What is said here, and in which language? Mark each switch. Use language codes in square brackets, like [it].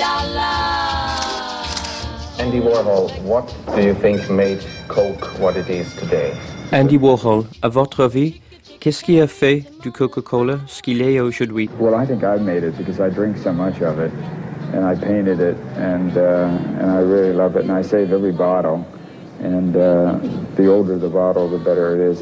[en] Andy Warhol, what do you think made Coke what it is today? [fr] Andy Warhol, à votre avis, qu'est-ce qui a fait du Coca-Cola ce qu'il est aujourd'hui? [en] Well, I think I made it because I drink so much of it, and I painted it, and I really love it, and I save every bottle, and the older the bottle, the better it is.